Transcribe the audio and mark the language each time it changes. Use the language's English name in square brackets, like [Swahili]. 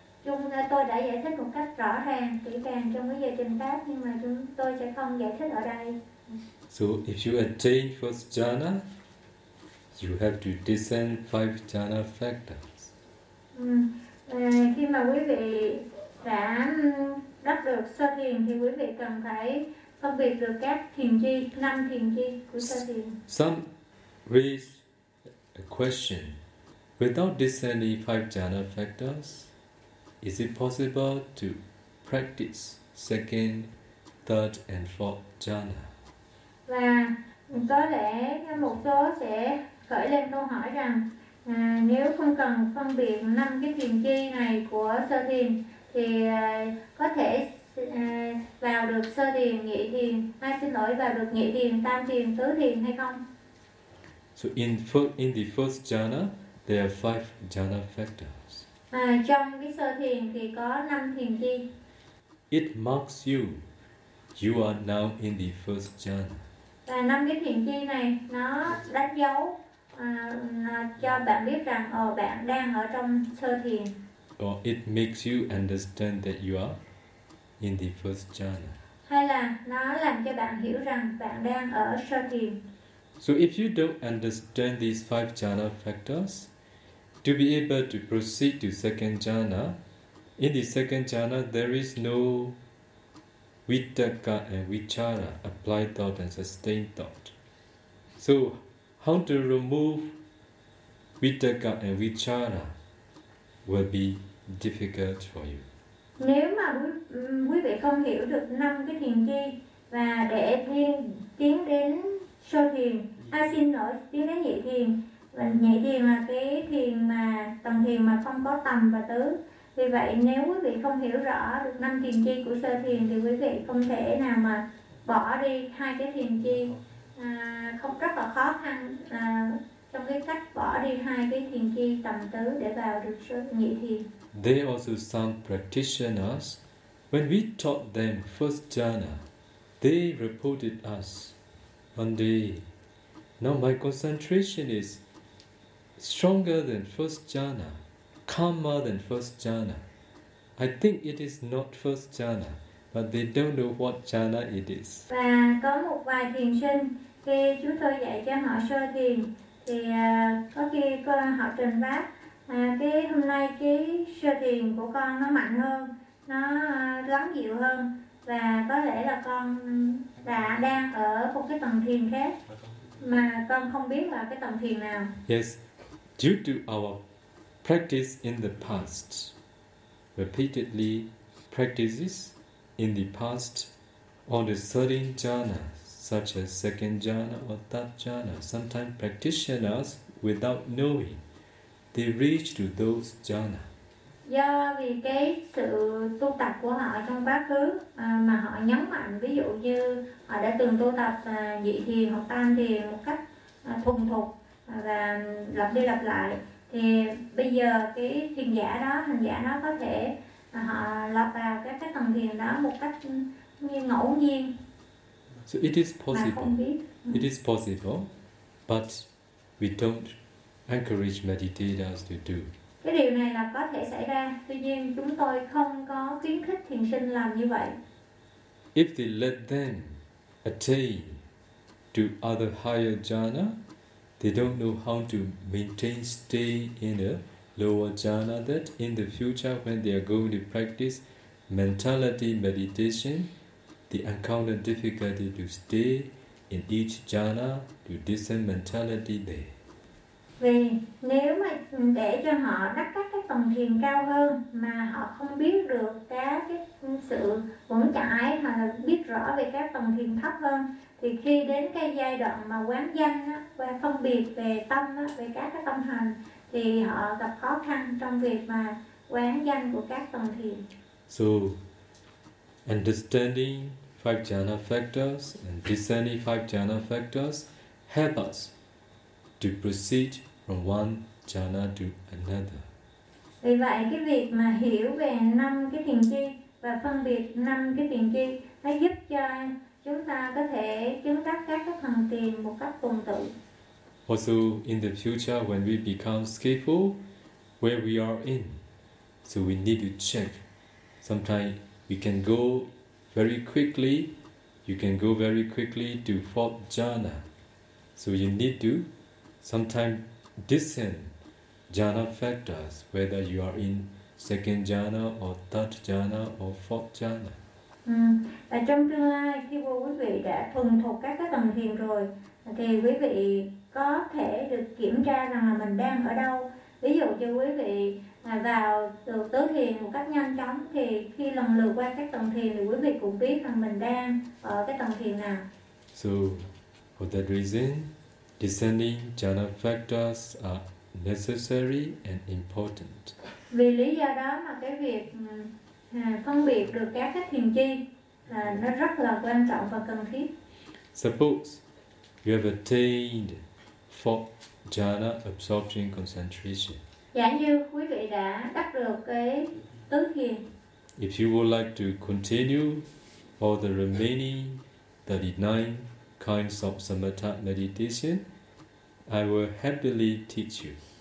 [Vietnamese] Chúng tôi đã giải thích một cách rõ ràng, kỹ càng trong cái giờ trình pháp, nhưng mà chúng tôi sẽ không giải thích ở đây. [English] So if you attain first jhana, you have to discern five jhana factors. [Vietnamese] Khi mà quý vị đã đắc được sơ thiền thì quý vị cần phải phân biệt được các thiền chi, năm thiền chi của sơ thiền. [English] Some raise a question: without discerning five jhana factors, is it possible to practice second, third, and fourth jhana? [Vietnamese] Và có lẽ một số sẽ khởi lên câu hỏi rằng nếu không cần phân biệt năm cái thiền chi này của sơ thiền thì có thể vào được sơ thiền, nhị thiền, hay xin lỗi, vào được nhị thiền, tam thiền, tứ thiền hay không? [English] So in the first jhana, there are five jhana factors. [Vietnamese] Trong cái sơ thiền thì có năm thiền chi. [English] It marks you. You are now in the first jhana. [Vietnamese] Và năm cái thiền chi này nó đánh dấu cho bạn biết rằng bạn đang ở trong sơ thiền. [English] Or it makes you understand that you are in the first jhana. [Vietnamese] Hay là nó làm cho bạn hiểu rằng bạn đang ở sơ thiền. [English] So if you don't understand these five jhana factors, to be able to proceed to second jhana, in the second jhana there is no vitakka and vichara, applied thought and sustained thought. So how to remove vitakka and vichara will be difficult for you. [Vietnamese] Nếu mà quý vị không hiểu được năm cái thiền chi và để tiến đến sơ thiền, tiến đến nhị thiền. Nhị thiền là cái thiền mà tầng thiền mà không có tầm và tứ. Vì vậy nếu quý vị không hiểu rõ được năm thiền chi của sơ thiền thì quý vị không thể nào mà bỏ đi hai cái thiền chi, không rất là khó khăn trong cái cách bỏ đi hai cái thiền chi tầm tứ để vào được sơ nhị thiền. [English] There also some practitioners, when we taught them first jhana, they reported us one day, now my concentration is stronger than first jhana, calmer than first jhana. I think it is not first jhana, but they don't know what jhana it is. [Vietnamese] Và có một vài thiền sinh khi chúng tôi dạy cho họ sơ thiền thì có khi con họ trình pháp cái hôm nay cái sơ thiền của con nó mạnh hơn, nó lắng dịu hơn, và có lẽ là con đã đang ở một cái tầng thiền khác mà con không biết là cái tầng thiền nào. [English] Yes. Due to our practice in the past, repeatedly practices in the past on the certain jhana, such as second jhana or third jhana, sometimes practitioners, without knowing, they reach to those jhana. [Vietnamese] Do vì cái sự tu tập của họ trong quá khứ mà họ nhấn mạnh, ví dụ như họ đã từng tu tập nhị thiền hoặc tam thiền một cách thuần thục và lặp đi lặp lại, thì bây giờ cái thiền giả đó, hành giả đó có thể họ lọt vào cái tầng thiền đó một cách như ngẫu nhiên. [English] So it is possible. It is possible, but we don't encourage meditators to do. [Vietnamese] Cái điều này là có thể xảy ra, tuy nhiên chúng tôi không có khuyến khích thiền sinh làm như vậy. [English] If they let them attain to other higher jhana, they don't know how to maintain stay in a lower jhana, that in the future when they are going to practice mentality meditation, they encounter difficulty to stay in each jhana, to discern mentality there. [Vietnamese] Vì nếu mà để cho họ đắc các cái tầng thiền cao hơn mà họ không biết được cái sự vững chãi mà biết rõ về các tầng thiền thấp hơn, thì khi đến cái giai đoạn mà quán danh á, và phân biệt về tâm á, về các cái tâm hành, thì họ gặp khó khăn trong việc mà quán danh của các tầng thiền. [English] So, understanding five jhana factors and discerning five jhana factors help us to proceed from one jhana to another. [Vietnamese] Vì vậy cái việc mà hiểu về năm cái thiền chi và phân biệt năm cái thiền chi nó giúp cho chúng ta có thể chứng đắc các cái thần thiền một cách tuần tự. [English] Also in the future when we become skillful where we are in, so we need to check. Sometimes we can go very quickly, you can go very quickly to fourth jhana. So you need to sometimes discern jhana factors, whether you are in second jhana or third jhana or fourth jhana. [Vietnamese] Và trong tương lai khi quý vị đã thuần thục các cái tầng thiền rồi, thì quý vị có thể được kiểm tra rằng là mình đang ở đâu. Ví dụ cho quý vị vào được tứ thiền một cách nhanh chóng, thì khi lần lượt qua các tầng thiền thì quý vị cũng biết rằng mình đang ở cái tầng thiền nào. [English] So, for that reason, descending jhana factors are necessary and important. [Vietnamese] Vì lý do đó mà cái việc phân biệt được các cái thiền chi nó rất là quan trọng và cần thiết. [English] Suppose you have attained fourth jhana absorption concentration. [Vietnamese] Giả như quý vị đã đắc được cái tứ thiền. [English] If you would like to continue for the remaining 39 kinds of samatha meditation, I will happily teach you.